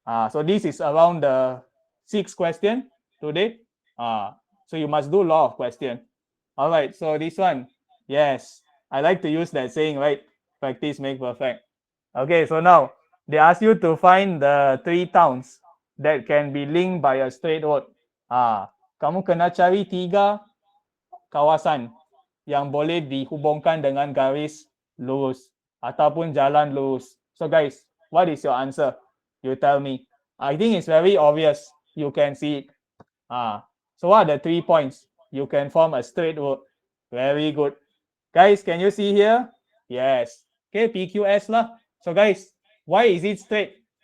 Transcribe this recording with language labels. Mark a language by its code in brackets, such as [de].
[en] So this is around the 6th question today. So you must do a lot of question. All right. So this one, yes, I like to use that saying, right? Practice make perfect. Okay. So now they ask you to find the 3 towns that can be linked by a straight road. [ms] Kamu kena cari 3 kawasan yang boleh dihubungkan dengan garis lurus ataupun jalan lurus. [en] So guys, what is your answer? You tell me. I think it's very obvious. You can see it. So what are the 3 points? You can form a straight road. Very good. Guys, can you see here? Yes. Okay, PQS lah. So guys, why is it straight?